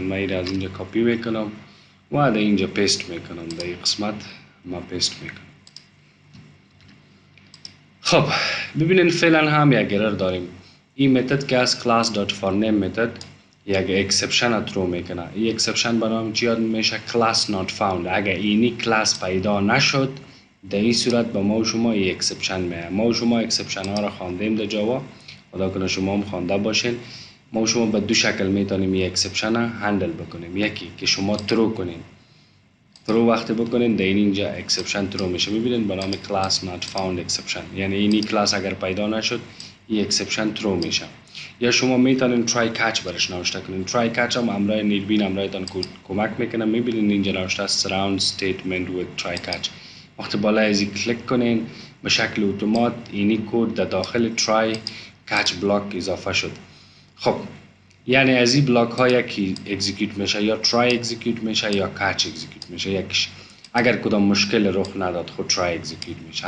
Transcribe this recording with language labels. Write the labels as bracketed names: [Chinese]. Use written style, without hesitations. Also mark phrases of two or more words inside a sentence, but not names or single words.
[Persian] من این از اینجا کپی میکنم و در اینجا پیست میکنم. در این قسمت ما پیست میکنم. خب ببینین فعلا هم یک ارر داریم. این متد که از class.forName متد یک [English] exception throw [Persian] میکنه. این اکسپشن به نام چی یاد میشه؟ [English] class not found. [Persian] اگر اینی کلاس پیدا نشد در این صورت به ما و شما این اکسپشن میاد. ما و شما اکسپشن ها را خواندیم در جاوا خدا کنه شما هم خوانده باشین. ما و شما به دو شکل میتونیم این اکسپشن ها هندل بکنیم. یکی که شما ترو کنین. ترو وقتی بکنین در اینجا [English] exception throw [Persian] میشه. میبینین به نام [English] class not found exception. [Persian] یعنی اینی کلاس اگر پیدا نشد این اکسپشن ترو میشه. یا شما میتونین [English] try catch [Persian] برش نوشته کنین. [English] try catch [Persian] هم امرای نیربین امرایتان کمک میکنه. میبینین اینجا نوشته [English] surround statement with try catch. [Persian] وقتی بالا ازی کلیک کنین به شکل اتومات اینی کد در داخل [English] try catch block [Persian] اضافه شد. خب یعنی از این بلاک ها یکی اکزیکیوت میشه یا [English] try execute [Persian] میشه یا کچ اکزیکیوت میشه. یکیش اگر کدام مشکل رخ نداد خود [English] try execute [Persian] میشه.